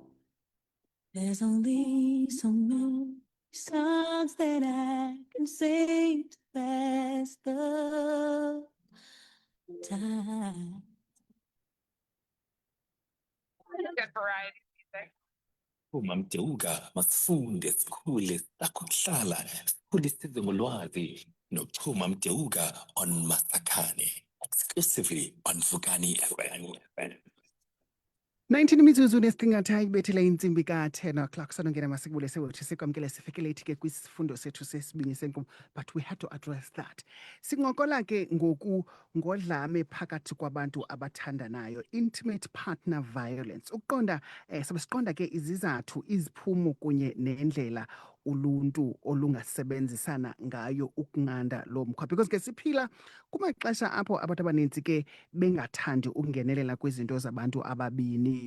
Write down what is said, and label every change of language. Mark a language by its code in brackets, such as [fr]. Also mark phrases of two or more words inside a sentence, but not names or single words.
[en] There's only so many songs that I can sing to pass the time. Good variety music. [xh] Uma mdeuka masifunde sikhule sakuhlala sikhulisize ngolwazi nokuchuma mdeuka [en] on Masakhane exclusively on Vukani FM. [xh] 19 imizuzu nesiqingatha ibethele intsimbi ka-10 o'clock sonongena masikubule sewethu sikwamkele sifikele ithi ke kwisifundo sethu sesibini senkqubo, [en] but we had to address that. [xh] Sincokola ke ngoku ngodlame phakathi kwabantu abathandanayo, [en] intimate partner violence. [xh] Ukuqonda siqonda ke izizathu, iziphumo kunye nendlela uluntu olungasebenzisana ngayo ukunqanda lo mkhwa, because ke siphila kumaxesha apho abantu abaninzi ke bengathandi ukungenelela kwizinto zabantu ababini.